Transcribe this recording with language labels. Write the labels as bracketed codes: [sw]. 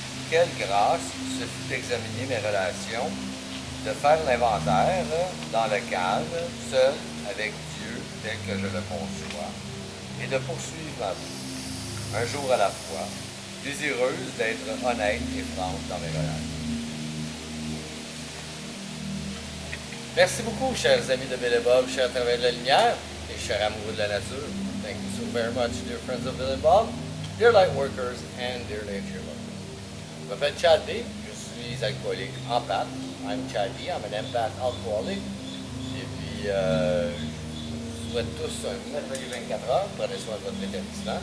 [fr] Quelle grâce ce fut d'examiner mes relations, de faire l'inventaire dans le calme, seul avec Dieu tel que je le conçois, et de poursuivre ma vie, un jour à la fois, désireuse d'être honnête et franche dans mes relations. Merci beaucoup, chers amis de Bill et Bob, chers travailleurs de la lumière et chers amoureux de la nature. [en] Thank you so very much, dear friends of Bill and Bob, dear light workers, and dear nature lovers. [fr] Je m'appelle Chad D, je suis alcoolique empath. [en] I'm Chad D, I'm an empath alcoholic. [fr] Et puis, je vous souhaite tous un merveilleux 24 heures. Prenez soin de votre rétablissement.